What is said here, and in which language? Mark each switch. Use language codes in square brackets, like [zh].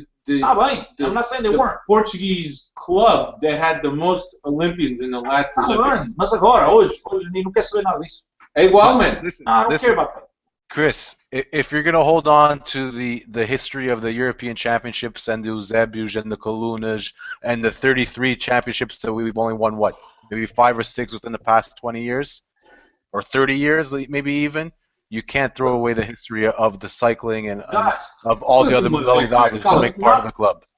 [en] I'm not saying they weren't. Portuguese club that had the most Olympians in the last Olympics. [pt] Mas agora, hoje não quer saber nada disso. É igual, [en] man. I don't care about that. Chris, if you're going to hold on to the history of the European Championships and the Eusebius and the Colunas and the 33 championships that we've only won, what, maybe 5 or 6 within the past 20 years? Or 30 years, maybe even? You can't throw away the history of the cycling and of all the other modalidades that make part of the club.